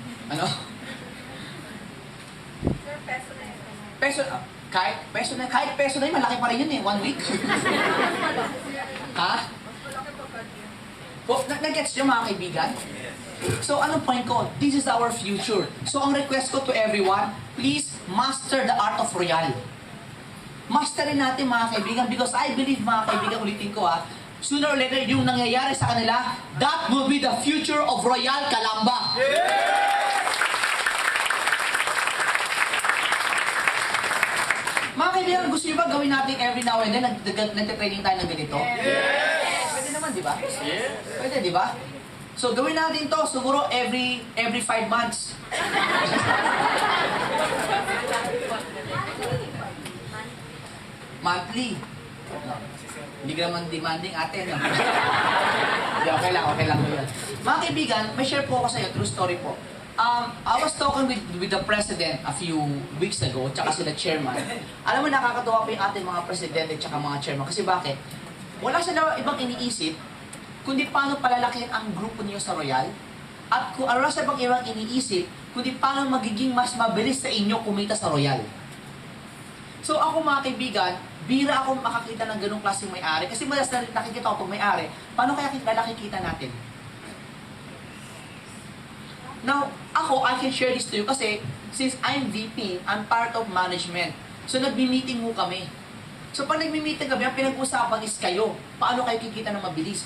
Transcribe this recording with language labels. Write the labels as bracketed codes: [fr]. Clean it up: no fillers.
[tl] Ano? Sir, peso na yun. Kahit peso na yun, malaki pa rin yun eh, 1 week. Ha? Malaki pa ba yun? Nag-gets nyo mga kaibigan? [en] So, [tl] anong point ko? [en] This is our future. So, [tl] ang request ko [en] to everyone, please master the art of Royal. [tl] Masterin natin mga kaibigan [en] because I believe mga kaibigan, [tl] ulitin ko [en] sooner or later, [tl] yung nangyayari sa kanila, [en] that will be the future of Royal Calamba. [tl] Mga kaibigan, gusto nyo ba gawin natin every now and then, nagtitraining tayo ng ganito? [en] Yes. [tl] Pwede naman, di ba? [en] Yes. [tl] Pwede, di ba? So, gawin natin to siguro every 5 months. Monthly. Hindi ka naman demanding ate, no? Hindi, okay lang po yun. Mga kaibigan, may share po ako sa iyo, true story po. [en] I was talking with the president a few weeks ago, [tl] tsaka sila chairman. Alam mo, nakakatuwa po yung ating mga presidente tsaka mga chairman. Kasi bakit? Wala sila ibang iniisip, kundi paano palalakihin ang grupo niyo sa Royal. At kung ano sa ibang iniisip, kundi paano magiging mas mabilis sa inyo kumita sa Royal. So ako mga kaibigan, bira ako makakita ng ganung klaseng may-ari. Kasi madalas na nakikita ko pag may-ari, paano kaya nakikita natin? [en] Now, I can share this to you kasi since I'm VP, I'm part of management. So, [tl] nagbi-meeting mo kami. So pag nagmi-meeting kami, ang pinag-usapan is kayo. Paano kayo kikita ng mabilis?